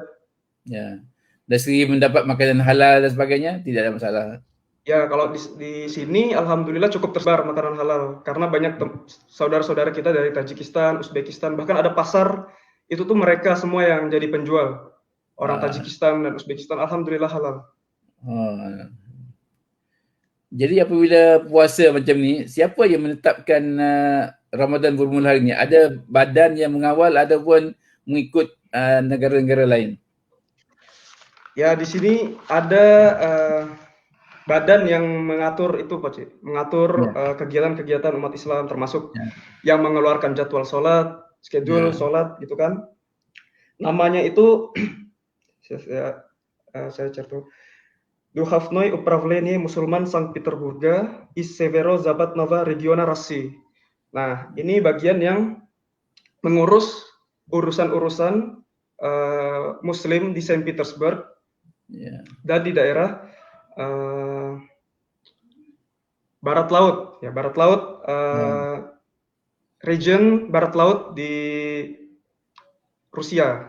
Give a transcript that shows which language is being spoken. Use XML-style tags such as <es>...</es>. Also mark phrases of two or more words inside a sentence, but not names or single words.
<ms>Ya. Dari segi mendapat makanan halal dan sebagainya tidak ada masalah.</ms> <id>Ya, kalau di sini alhamdulillah cukup tersebar makanan halal karena banyak saudara-saudara kita dari Tajikistan, Uzbekistan, bahkan ada pasar itu tuh mereka semua yang jadi penjual. Orang Tajikistan dan Uzbekistan alhamdulillah halal.</id> <ms>Jadi apabila puasa macam ni, siapa yang menetapkan Ramadan bermula hari ni? Ada badan yang mengawal ataupun mengikut negara-negara lain?</ms> <id>Ya, di sini ada badan yang mengatur itu Pak Cik, mengatur kegiatan-kegiatan umat Islam termasuk yang mengeluarkan jadwal sholat, schedule sholat gitu kan. Namanya itu saya cari Duhovnoy Upravlenie Musulman Sankt Peterburga</id> <ru>из Северо-Западного региона России.</ru> <id>Nah, ini bagian yang mengurus urusan-urusan Muslim di Saint Petersburg dan di daerah Barat Laut, region Barat Laut di Rusia.</id>